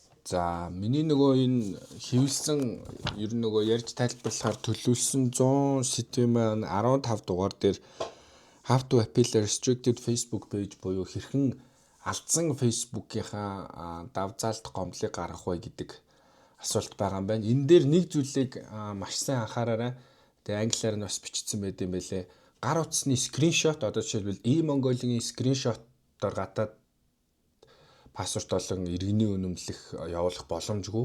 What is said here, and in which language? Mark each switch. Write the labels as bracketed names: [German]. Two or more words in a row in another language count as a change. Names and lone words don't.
[Mongolian] За миний нөгөө энэ хэвлсэн ер нь нөгөө ярьж тайлбарлахаар төлөвлөсөн 100 сэдвийн маань 15 дугаар дээр [English] How to appeal a restricted Facebook page [Mongolian] буюу хэрхэн алдсан Facebook-ийнхаа давзаалт гомдлыг гаргах вэ гэдэг асуулт байгаа юм байна. Энэ дээр нэг зүйлийг маш сайн анхаараарай. Тэгээ англиар нь бас бичсэн байт юм байлээ. Гар утасны скриншот одоо жишээлбэл e-Mongolia-гийн скриншотоор гадаад пассворд болон иргэний үнэмлэх явуулах боломжгүй.